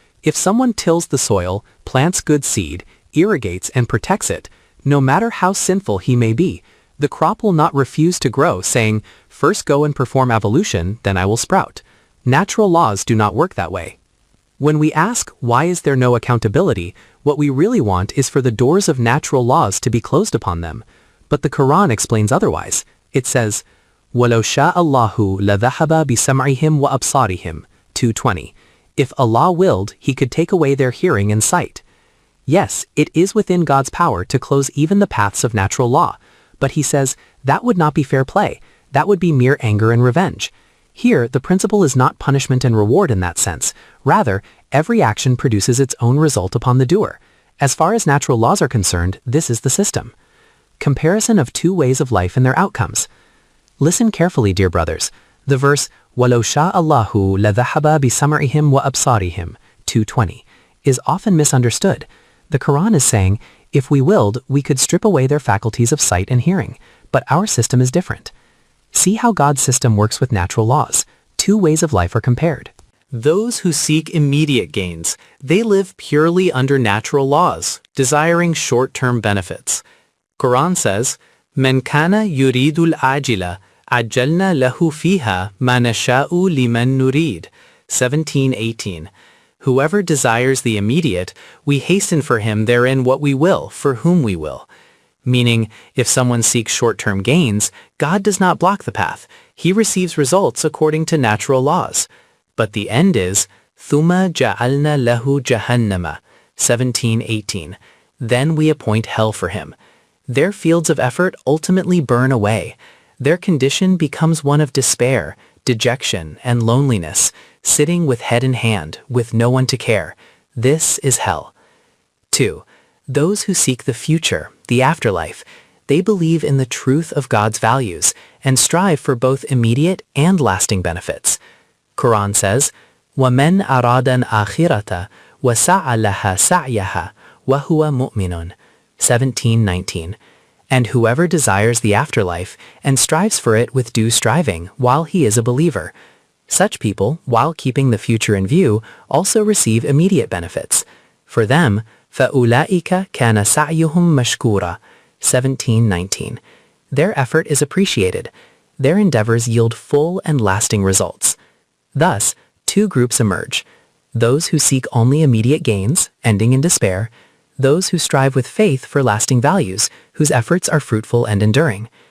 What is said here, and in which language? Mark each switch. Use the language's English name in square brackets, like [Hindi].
[English] If someone tills the soil, plants good seed, irrigates and protects it, no matter how sinful he may be, the crop will not refuse to grow, saying, "First go and perform evolution, then I will sprout." Natural laws do not work that way. When we ask, why is there no accountability, what we really want is for the doors of natural laws to be closed upon them. But the Quran explains otherwise. It says, [Arabic] وَلَوْ شَاءَ اللَّهُ لَذَهَبَ بِسَمْعِهِمْ وَأَبْصَارِهِمْ 2:20. [English] If Allah willed, he could take away their hearing and sight. Yes, it is within God's power to close even the paths of natural law. But he says, that would not be fair play. That would be mere anger and revenge. Here, the principle is not punishment and reward in that sense. Rather, every action produces its own result upon the doer. As far as natural laws are concerned, this is the system. Comparison of two ways of life and their outcomes. Listen carefully, dear brothers. The verse, [Arabic] وَلَوْ شَاءَ اللَّهُ لَذَهَبَ بِسَمْعِهِمْ وَأَبْصَارِهِمْ [English] 2:20 is often misunderstood. The Quran is saying, if we willed, we could strip away their faculties of sight and hearing, but our system is different. See how God's system works with natural laws. Two ways of life are compared. Those who seek immediate gains, they live purely under natural laws, desiring short-term benefits. Quran says, [Arabic] مَنْ كَانَ يُرِيدُ الْعَاجِلَ عَجَّلْنَا لَهُ فِيهَا مَا نَشَاءُ لِمَنْ نُرِيدُ 17:18. [English] Whoever desires the immediate, we hasten for him therein what we will, for whom we will. Meaning, if someone seeks short-term gains, God does not block the path. He receives results according to natural laws. But the end is, [Arabic] ثُمَّ جَعَلْنَا لَهُ جَهَنَّمَ [English] 17:18. Then we appoint hell for him. Their fields of effort ultimately burn away. Their condition becomes one of despair, dejection, and loneliness, sitting with head in hand, with no one to care. This is hell. 2. Those who seek the future, the afterlife, they believe in the truth of God's values and strive for both immediate and lasting benefits. Quran says, [Arabic] وَمَنْ أَرَادَ الْآخِرَةَ وَسَعَ لَهَا سَعْيَهَا وَهُوَ مُؤْمِنٌ 17:19. [English] And whoever desires the afterlife and strives for it with due striving while he is a believer. Such people, while keeping the future in view, also receive immediate benefits. For them, [Arabic] فَأُولَئِكَ كَانَ سَعْيُهُمْ مَشْكُورًا 17:19. [English] Their effort is appreciated. Their endeavors yield full and lasting results. Thus, two groups emerge. Those who seek only immediate gains, ending in despair. Those who strive with faith for lasting values, whose efforts are fruitful and enduring.